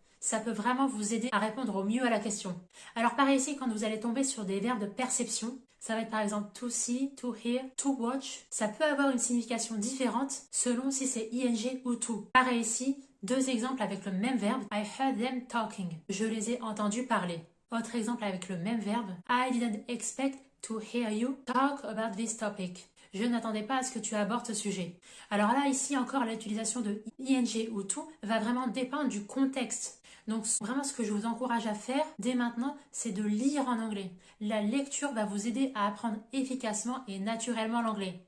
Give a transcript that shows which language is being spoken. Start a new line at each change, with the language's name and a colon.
French: Ça peut vraiment vous aider à répondre au mieux à la question. Alors pareil ici, quand vous allez tomber sur des verbes de perception, ça va être par exemple to see, to hear, to watch. Ça peut avoir une signification différente selon si c'est ing ou to. Pareil ici, deux exemples avec le même verbe.
English: I heard them talking.
French: Je les ai entendus parler. Autre exemple avec le même verbe.
English: I didn't expect to hear you talk about this topic.
French: Je n'attendais pas à ce que tu abordes ce sujet. Alors là, ici encore, l'utilisation de ing ou to va vraiment dépendre du contexte. Donc vraiment, ce que je vous encourage à faire dès maintenant, c'est de lire en anglais. La lecture va vous aider à apprendre efficacement et naturellement l'anglais.